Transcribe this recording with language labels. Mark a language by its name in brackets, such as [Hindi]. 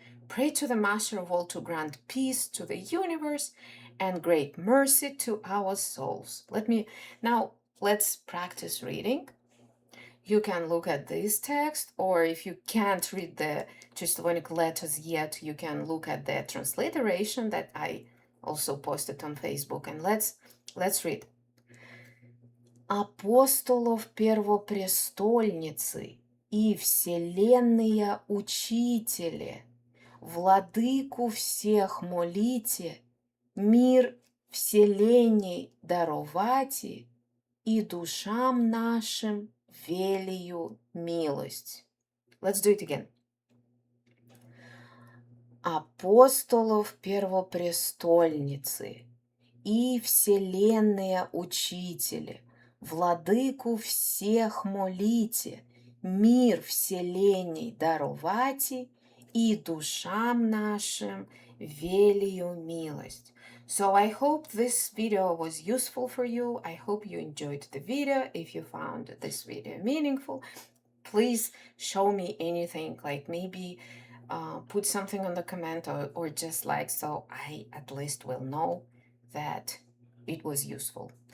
[English] Pray to the Master of all to grant peace to the universe and great mercy to our souls. Let's practice reading. You can look at this text, or if you can't read the Slavonic letters yet, you can look at the transliteration that I also posted on Facebook. And let's read. [Church Slavic] Апостолов первопрестольницы и вселенные учители, владыку всех молите, мир вселенной даровати и душам нашим велию милость. [English] Let's do it again. [Church Slavic] Апостолов первопрестольницы и вселенные учители, владыку всех молите, мир вселенной даровати и душам нашим велию милость. [English] So I hope this video was useful for you. I hope you enjoyed the video. If you found this video meaningful, please show me anything, like maybe put something on the comment or just like, so I at least will know that it was useful.